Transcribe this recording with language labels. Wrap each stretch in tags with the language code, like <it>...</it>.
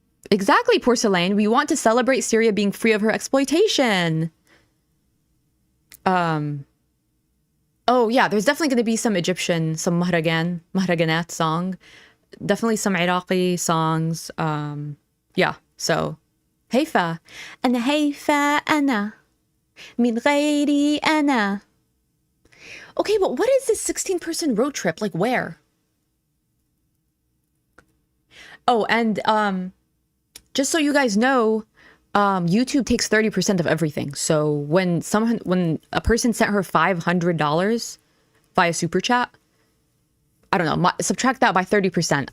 <en>Exactly, Porcelain. We want to celebrate Syria being free of her exploitation. Oh yeah, there's definitely going to be some Egyptian, some mahraganat song. Definitely some Iraqi songs. Yeah,</en> <ar>So, هيفا أنا هيفا أنا من غيري أنا.</ar> <en>Okay, but what is this 16-person road trip? Like where? Oh, and just so you guys know, YouTube takes 30% of everything. So when a person sent her $500 via super chat, I don't know, subtract that by 30%.</en>